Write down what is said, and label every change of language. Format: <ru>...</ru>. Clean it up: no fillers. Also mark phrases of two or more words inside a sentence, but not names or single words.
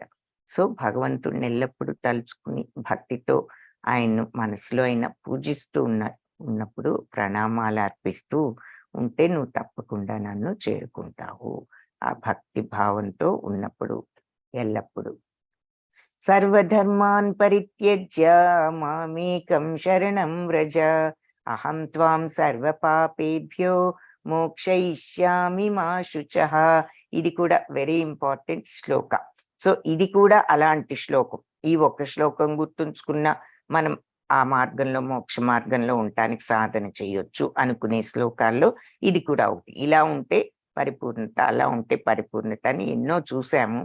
<te>సో భగవంతుడిని ఎల్లప్పుడూ తలుచుకుని భక్తితో ఆయన్ను మనసులో అయినా పూజిస్తూ ఉన్నప్పుడు ప్రణామాలు అర్పిస్తూ ఉంటే నువ్వు తప్పకుండా నన్ను చేరుకుంటావు. ఆ భక్తి భావంతో ఉన్నప్పుడు ఎల్లప్పుడు.</te> <sa>సర్వధర్మాన్ పరిత్యజ్య మామేకం శరణం వ్రజ అహం త్వాం సర్వపాపేభ్యో మోక్షయిష్యామి మా శుచః.</sa> <te>ఇది కూడా</te> <en>very important</en> <te>శ్లోక. సో ఇది కూడా అలాంటి శ్లోకం. ఈ ఒక్క శ్లోకం గుర్తుంచుకున్న మనం ఆ మార్గంలో, మోక్ష మార్గంలో ఉండటానికి సాధన చేయొచ్చు అనుకునే శ్లోకాల్లో ఇది కూడా ఒకటి. ఇలా ఉంటే పరిపూర్ణత, అలా ఉంటే పరిపూర్ణత అని ఎన్నో చూసాము.</te>